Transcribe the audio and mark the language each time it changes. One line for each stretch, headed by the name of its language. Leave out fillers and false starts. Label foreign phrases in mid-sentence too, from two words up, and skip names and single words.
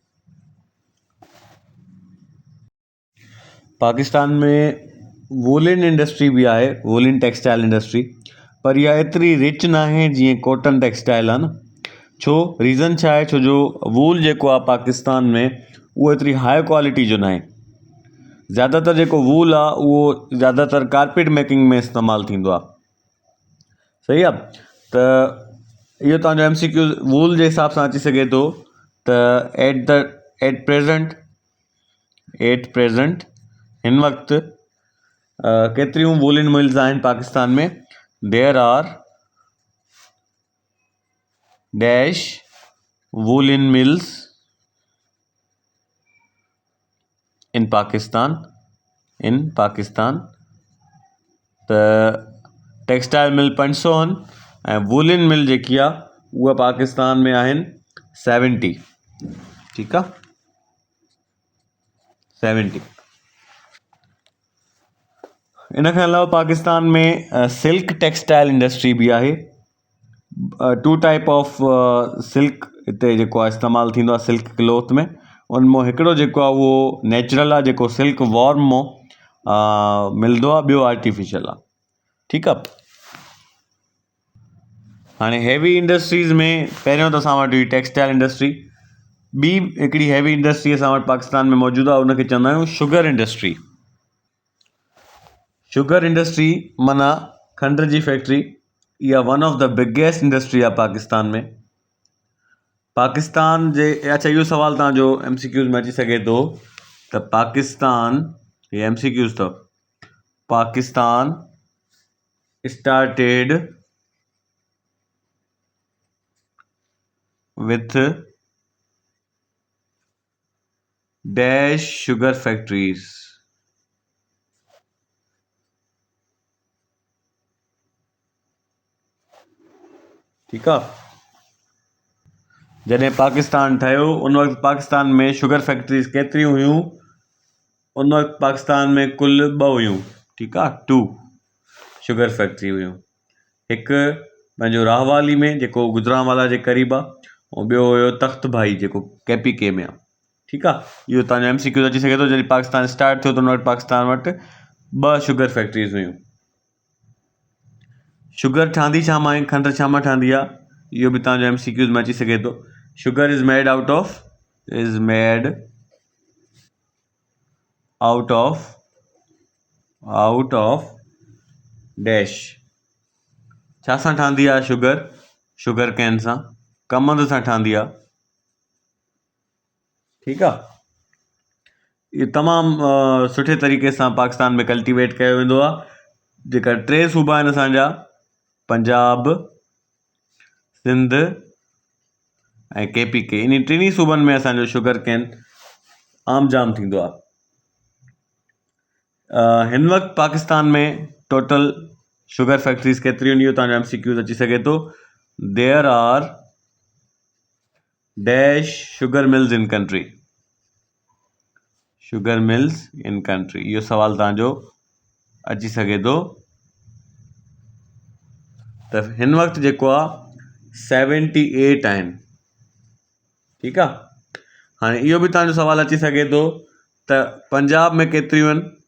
Sindhi: पाकिस्तान में
English: woolen industry
Sindhi: बि आहे,
English: woolen textile industry,
Sindhi: पर इहा एतिरी रिच न आहे जीअं
English: cotton textile
Sindhi: आहे न। छो, रीज़न छा आहे, छो जो वूल जेको आहे पाकिस्तान में उहो एतिरी
English: high quality
Sindhi: जो न आहे। ज़्यादातर जेको वूल आहे उहो ज़्यादातर
English: carpet making
Sindhi: में इस्तेमालु थींदो आहे। सही आहे, त इहो तव्हांजो MCQ वूल जे हिसाब सां अची सघे थो त
English: at present
Sindhi: हिन वक़्तु केतिरियूं
English: woolen mills
Sindhi: आहिनि पाकिस्तान में।
English: There are dash woolen mills in Pakistan.
Sindhi: त
English: textile mill
Sindhi: 500 आहिनि ऐं
English: woolen mill
Sindhi: जेकी आहे उहा पाकिस्तान में आहिनि 70। ठीकु आहे, 70। इन खां अलावा पाकिस्तान में
English: silk textile industry
Sindhi: बि आहे।
English: 2 type of silk
Sindhi: हिते जेको आहे इस्तेमालु थींदो आहे
English: silk cloth
Sindhi: में। उन मां हिकिड़ो जेको आहे उहो नेचुरल आहे, जेको
English: silk worm
Sindhi: मां मिलंदो आहे, ॿियो आर्टिफिशियल आहे। ठीकु आहे। हाणे
English: heavy industries
Sindhi: में पहिरियों त असां वटि हुई
English: textile industry.
Sindhi: ॿी हिकिड़ी
English: heavy industry
Sindhi: असां वटि पाकिस्तान में मौजूदु आहे, उनखे चवंदा आहियूं
English: sugar industry. sugar industry
Sindhi: माना खंड जी फैक्ट्री। इहा
English: one of the biggest industry
Sindhi: आहे पाकिस्तान में। पाकिस्तान जे अच्छा, इहो सुवाल तव्हांजो MCQs में अची सघे थो त पाकिस्तान, ये MCQs अथव,
English: पाकिस्तान started with dash sugar factories।
Sindhi: ठीकु आहे। जॾहिं पाकिस्तान ठहियो उन वक़्तु पाकिस्तान में
English: sugar factories
Sindhi: केतिरियूं हुयूं? उन वक़्तु पाकिस्तान में कुल 2 हुयूं। ठीकु आहे, 2
English: sugar factory
Sindhi: हुयूं। हिकु पंहिंजो राहवाली में जेको गुजरांवाला जे क़रीब आहे, ऐं ॿियो हुयो तख़्त भाई जेको KPK में आहे। ठीकु आहे। इहो तव्हांजो MCQ अची सघे थो। जॾहिं पाकिस्तान स्टार्ट थियो त उन वटि पाकिस्तान वटि 2
English: sugar factories
Sindhi: हुयूं। शुगर ठहंदी छा मां, खंड छा मां ठहंदी आहे, इहो बि तव्हांजो MCQs में अची सघे थो।
English: Sugar is made out of dash.
Sindhi: छा सां ठहंदी आहे
English: sugar cane
Sindhi: सां, कमंद सां ठहंदी आहे। ठीकु आहे। इहो तमामु सुठे तरीक़े सां पाकिस्तान में कल्टिवेट कयो वेंदो आहे। जेका 3 सूबा आहिनि असांजा, पंजाब, सिंध ऐं KPK, इन 3 सूबनि में असांजो
English: sugar cane
Sindhi: आम जाम थींदो आहे। हिन वक़्तु पाकिस्तान में
English: total sugar factories
Sindhi: केतिरियूं आहिनि, इहो तव्हांजो MCQs अची सघे थो।
English: There are dash sugar mills in country. sugar mills in country,
Sindhi: इहो सवाल तव्हांजो अची सघे थो। त हिन वक़्तु जेको आहे 78 आहिनि। ठीकु आहे। हाणे इहो बि तव्हांजो सवाल अची सघे थो त पंजाब में केतिरियूं आहिनि?